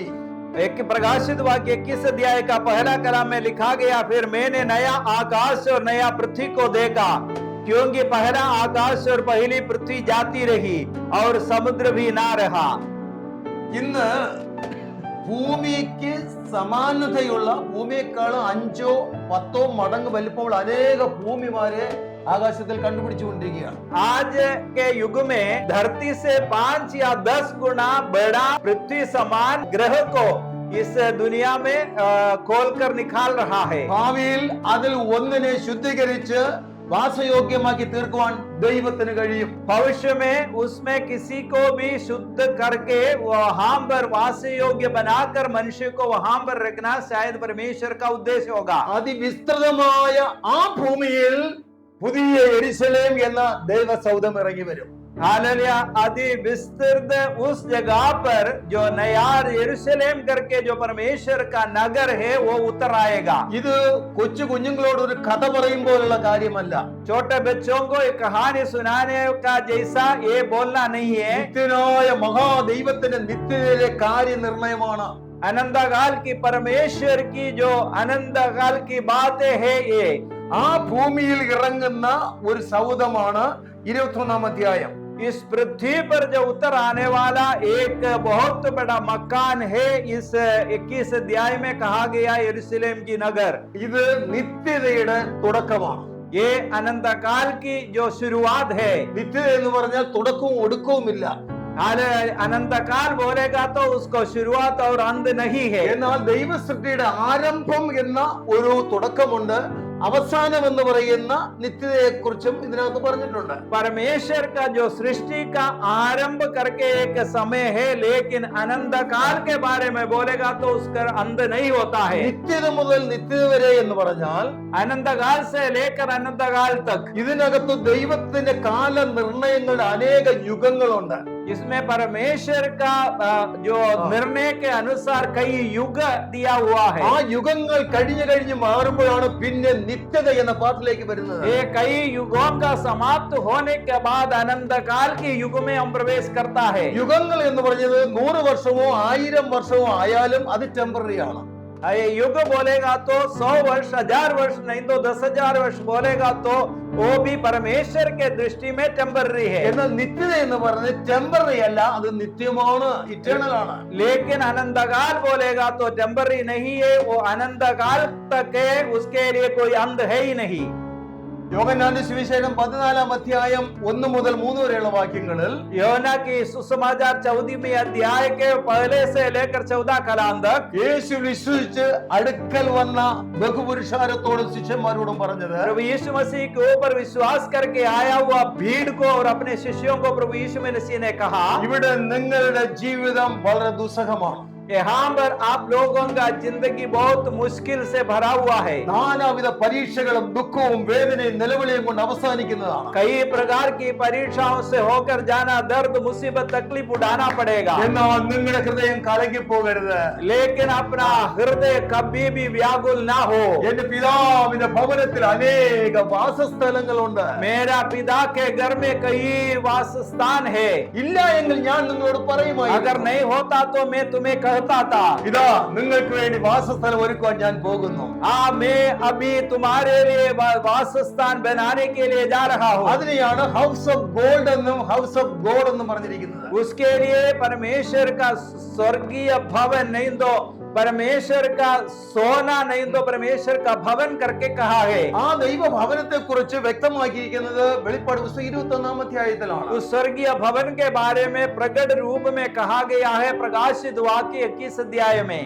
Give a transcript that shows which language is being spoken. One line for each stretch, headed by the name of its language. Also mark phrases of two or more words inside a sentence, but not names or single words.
Hindi: एक प्रकाशित वाक्य 21 अध्याय का पहला कलाम में लिखा गया, फिर मैंने नया आकाश और नया पृथ्वी को देखा, क्योंकि पहला आकाश और पहली पृथ्वी जाती रही और समुद्र भी ना रहा.
Malayalam: ഇന്ന് ഭൂമിക്ക് സമാനതയുള്ള, ഭൂമിയേക്കാൾ 5-10 മടങ്ങ് വലിപ്പമുള്ള അനേക ഭൂമിമാരെ ആകാശത്തിൽ കണ്ടുപിടിച്ചുകൊണ്ടിരിക്കുകയാണ്.
Hindi: आज के युग में धरती से 5 या 10 गुना बड़ा पृथ्वी समान ग्रह को इस दुनिया में खोलकर निकाल रहा है.
Malayalam: ഭാവിയിൽ അതിൽ ഒന്നിനെ ശുദ്ധീകരിച്ച് വാസയോഗ്യമാക്കി തീർക്കുവാൻ ദൈവത്തിന് കഴിയും.
Hindi: भविष्य में उसमें किसी को भी शुद्ध करके वहां पर वास योग्य बनाकर मनुष्य को वहां पर रखना शायद परमेश्वर का उद्देश्य होगा.
Malayalam: അതിവിസ്തൃതമായ ആ ഭൂമിയിൽ പുതിയ യെരുശലേം എന്ന ദൈവസൗധം ഇറങ്ങി വരും.
Hindi: हालेलुया. अति विस्तृत उस जगह पर जो नया यरूशलेम करके जो परमेश्वर का नगर है वो उतर आएगा.
Malayalam: ഇത് കൊച്ചു കുഞ്ഞുങ്ങളോട് ഒരു കഥ പറയുമ്പോഴുള്ള കാര്യമല്ല.
Hindi: छोटे बच्चों को एक कहानी सुनाने का जैसा ये बोलना नहीं है.
Malayalam: നിത്യനായ മഹാദൈവത്തിന്റെ നിത്യതയിലെ കാര്യനിർണയമാണ്.
Hindi: अनंतकाल की परमेश्वर की जो अनंतकाल की बातें है ये.
Malayalam: ആ ഭൂമിയിൽ ഇറങ്ങുന്ന ഒരു സൗധമാണ് 21 അധ്യായം.
Hindi: इस पृथ्वी पर जो उतर आने वाला एक बहुत बड़ा मकान है. इस 21 अध्याय में कहा गया यरूशलेम की नगर.
Malayalam: ഇത് നിത്യതയുടെ തുടക്കമാണ്.
Hindi: ये अनंतकाल की जो शुरुआत है.
Malayalam: നിത്യത എന്ന് പറഞ്ഞാൽ തുടക്കവും ഒടുക്കവുമില്ല.
Hindi: अनंतकाल बोलेगा तो उसको शुरुआत और अंत नहीं है.
Malayalam: എന്നാൽ ദൈവസൃഷ്ടിയുടെ ആരംഭം എന്ന ഒരു തുടക്കമുണ്ട്. അവസാനം എന്ന് പറയുന്ന നിത്യതയെ കുറിച്ചും ഇതിനകത്ത് പറഞ്ഞിട്ടുണ്ട്.
Hindi: परमेश्वर का जो सृष्टि का आरंभ करके एक समय है, लेकिन अनंत काल के बारे में बोलेगा तो उसका अंत नहीं होता है.
Malayalam: നിത്യത മുതൽ നിത്യത വരെ എന്ന് പറഞ്ഞാൽ
Hindi: अनंत काल से लेकर अनंत काल तक.
Malayalam: ഇതിനകത്ത് ദൈവത്തിന്റെ കാല നിർണയങ്ങളുടെ അനേക യുഗങ്ങളുണ്ട്.
Hindi: इसमें परमेश्वर का जो निर्णय के अनुसार कई युग दिया हुआ है.
Malayalam: ആ യുഗങ്ങൾ കഴിഞ്ഞു മാറുമ്പോഴാണ് പിന്നെ നിത്യത എന്ന പാട്ടിലേക്ക് വരുന്നത്.
Hindi: ये कई युगों का समाप्त होने के बाद अनंत काल के युग में हम प्रवेश करता है.
Malayalam: യുഗങ്ങൾ എന്ന് പറഞ്ഞത് 100 വർഷമോ 1000 വർഷമോ ആയാലും അത് ടെമ്പററി ആണ്.
Hindi: ये युग बोलेगा तो 100 वर्ष 1000 वर्ष नहीं तो 10,000 वर्ष बोलेगा तो वो भी परमेश्वर के दृष्टि में टेम्पररी है.
Malayalam: എന്നാൽ നിത്യത എന്ന് പറയുന്നത് ടെമ്പററി അല്ല, അത് നിത്യമാണ്, ഇറ്റേണൽ ആണ്.
Hindi: लेकिन अनंतकाल बोलेगा तो टेम्पररी नहीं है, वो अनंतकाल तक है, उसके लिए कोई अंत है ही नहीं.
Malayalam: യോഹന്നാന്റെ സുവിശേഷം 14 അധ്യായം 1 മുതൽ 3 വരെയുള്ള വാക്യങ്ങളിൽ
Hindi: യോഹന്നാ की सुसमाचार 14वें अध्याय के पहले से लेकर 14 कलाम तक
Malayalam: യേശു വിശ്വസിച്ച് അടുക്കൽ വന്ന ബഹുപുരുഷാരത്തോടും ശിഷ്യന്മാരോടും പറഞ്ഞത്,
Hindi: प्रभु यीशु मसीह के ऊपर विश्वास करके आया हुआ भीड़ को और अपने शिष्यों को प्रभु यीशु मसीह ने कहा,
Malayalam: ഇവിടെ നിങ്ങളുടെ ജീവിതം വളരെ ദുസ്സഹമാണ്.
Hindi: यहाँ पर आप लोगों का जिंदगी बहुत मुश्किल से भरा हुआ है.
Malayalam: നാനാവിധ പരീക്ഷകളും ദുഃഖവും വേദനയും നിലവിളിയും കൊണ്ട് അവസാനിക്കുന്നതാണ്.
Hindi: कई प्रकार की परीक्षाओं से होकर जाना, दर्द मुसीबत तकलीफ उठाना पड़ेगा.
Malayalam: എന്നാൽ നിങ്ങളുടെ ഹൃദയം കലങ്ങി പോകരുത്.
Hindi: लेकिन अपना हृदय कभी भी व्याकुल ना हो.
Malayalam: എന്റെ പിതാവിന്റെ ഭവനത്തിൽ അനേക വാസസ്ഥലങ്ങളുണ്ട്.
Hindi: मेरा पिता के घर में कई वास स्थान है.
Malayalam: ഇല്ല എങ്കിൽ ഞാൻ നിങ്ങളോട് പറയുമായിരുന്നു.
Hindi: अगर नहीं होता तो मैं तुम्हें कहता था,
Malayalam: ഇതാ നിങ്ങൾക്ക് വേണ്ടി വാസസ്ഥലം ഒരുക്കുവാൻ ഞാൻ പോകുന്നു.
Hindi: मैं अभी तुम्हारे लिए वास स्थान बनाने के लिए जा रहा हूँ.
Malayalam: അതിനെയാണ്
English: house of gold
Malayalam: എന്നും
English: house of God
Malayalam: എന്നും പറഞ്ഞിരിക്കുന്നത്.
Hindi: उसके लिए परमेश्वर का स्वर्गीय भवन नहीं तो परमेश्वर का सोना नहीं तो परमेश्वर का भवन करके कहा है.
Malayalam: ആ ദൈവ ഭവനത്തെ കുറിച്ച് വ്യക്തമാക്കിയിരിക്കുന്നത് വെളിപ്പാട് പുസ്തകം 21 അധ്യായത്തിലാണ്.
Hindi: उस स्वर्गीय भवन के बारे में प्रकट रूप में कहा गया है प्रकाशित वाक्य 21 अध्याय में.